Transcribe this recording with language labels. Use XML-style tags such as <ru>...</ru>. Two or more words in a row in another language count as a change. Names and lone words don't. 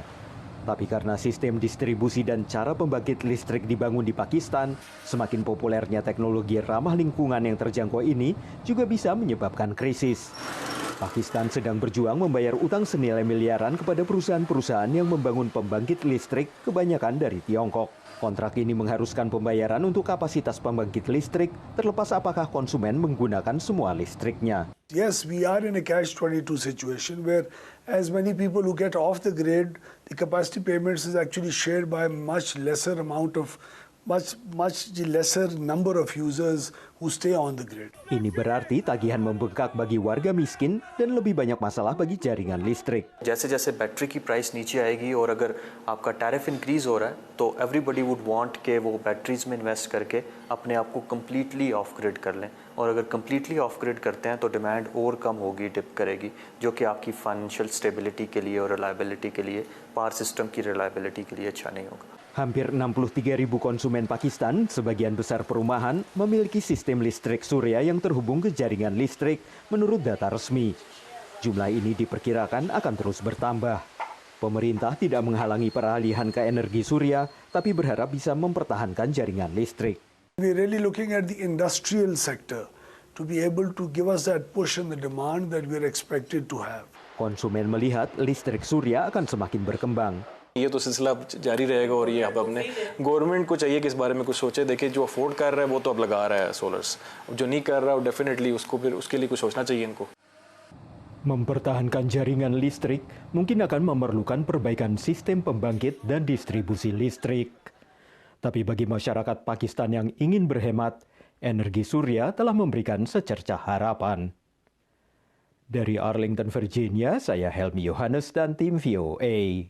<id>Tapi karena sistem distribusi dan cara pembangkit listrik dibangun di Pakistan, semakin populernya teknologi ramah lingkungan yang terjangkau ini juga bisa menyebabkan krisis. Pakistan sedang berjuang membayar utang senilai miliaran kepada perusahaan-perusahaan yang membangun pembangkit listrik, kebanyakan dari Tiongkok. Kontrak ini mengharuskan pembayaran untuk kapasitas pembangkit listrik, terlepas apakah konsumen menggunakan semua listriknya.</id> <en>Yes, we are in a catch-22 situation where as many people who get off the grid, the capacity payments is actually shared by much lesser number of users who stay on the grid.</en> <id>Ini berarti tagihan membengkak bagi warga miskin dan lebih banyak masalah bagi jaringan listrik.</id> <hi>जैसे-जैसे बैटरी की प्राइस नीचे आएगी और अगर आपका टैरिफ इंक्रीज हो रहा है, तो</hi> <en>everybody would want</en> <hi>के वो बैटरीज में इन्वेस्ट करके अपने आप को</hi> <en>completely off grid</en> <hi>कर लें। और अगर</hi> <en>completely off grid</en> <hi>करते हैं तो डिमांड और कम होगी, डिप करेगी, जो कि आपकी</hi> <en>financial stability</en> <hi>के लिए और रिलायबिलिटी के लिए,</hi> <en>power system</en> <hi>की रिलायबिलिटी के लिए अच्छा नहीं होगा.</hi> <id>Hampir 63.000 konsumen Pakistan, sebagian besar perumahan, memiliki sistem listrik surya yang terhubung ke jaringan listrik menurut data resmi. Jumlah ini diperkirakan akan terus bertambah. Pemerintah tidak menghalangi peralihan ke energi surya, tapi berharap bisa mempertahankan jaringan listrik.</id> <en>We're really looking at the industrial sector to be able to give us that push in the demand that we're expected to have.</en> <id>Konsumen melihat listrik surya akan semakin berkembang.</id> <hi>ये तो सिलसिला जारी रहेगा और ये अब अपने गवर्नमेंट को चाहिए कि इस बारे में कुछ सोचे. देखिए जो अफोर्ड कर रहा है वो तो अब लगा रहा है सोलर्स, जो नहीं कर रहा है डेफिनेटली उसके लिए कुछ सोचना चाहिए इनको.</hi> <id>Mempertahankan jaringan listrik mungkin akan memerlukan perbaikan sistem pembangkit dan distribusi listrik. Tapi bagi masyarakat Pakistan yang ingin berhemat, energi surya telah memberikan secercah harapan. Dari Arlington, Virginia, saya Helmi Yohanes dan tim VOA.</id>